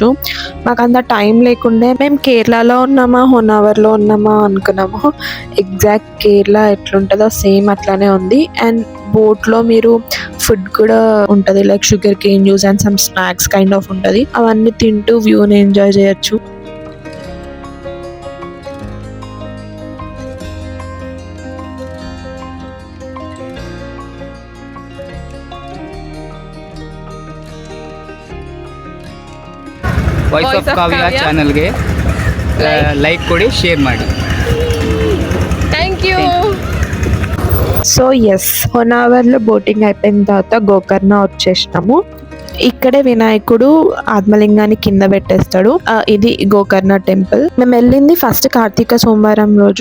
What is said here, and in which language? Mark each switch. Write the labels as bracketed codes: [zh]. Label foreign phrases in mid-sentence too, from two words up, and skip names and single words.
[te] మాకు అంత టైం లేకుండే మేము కేరళలో ఉన్నామా హొనావర్లో ఉన్నామా అనుకున్నాము. ఎగ్జాక్ట్ కేరళ ఎట్లుంటుందో సేమ్ అట్లానే ఉంది. అండ్ బోట్లో మీరు ఫుడ్ కూడా ఉంటుంది, [en] like sugar cane juice and some snacks kind of [te] ఉంటుంది. అవన్నీ తింటూ వ్యూని ఎంజాయ్ చేయొచ్చు. [kn] ವಾಯ್ಸ್ ಆಫ್ ಕಾವ್ಯ ಚಾನಲ್ಗೆ ಲೈಕ್ ಕೊಡಿ, ಶೇರ್ ಮಾಡಿ. [en] thank you. so yes, [te] హొనావర్లో బోటింగ్ అయిపోయిన తర్వాత గోకర్ణ వచ్చేసినాము. ఇక్కడే వినాయకుడు ఆత్మలింగాన్ని కింద పెట్టేస్తాడు. ఇది గోకర్ణ టెంపుల్. మేము వెళ్ళింది ఫస్ట్ కార్తీక సోమవారం రోజు.